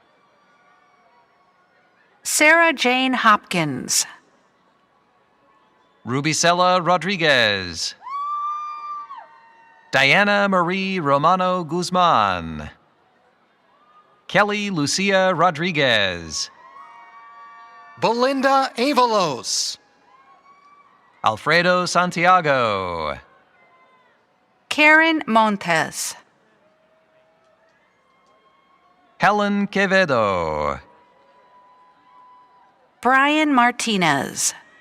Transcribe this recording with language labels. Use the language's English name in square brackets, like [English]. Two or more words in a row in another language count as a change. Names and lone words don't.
[English] Sarah Jane Hopkins. Rubicela Rodriguez. Diana Marie Romano Guzman. Kelly Lucia Rodriguez. Belinda Avalos. Alfredo Santiago. Karen Montes. Helen Quevedo. Brian Martinez.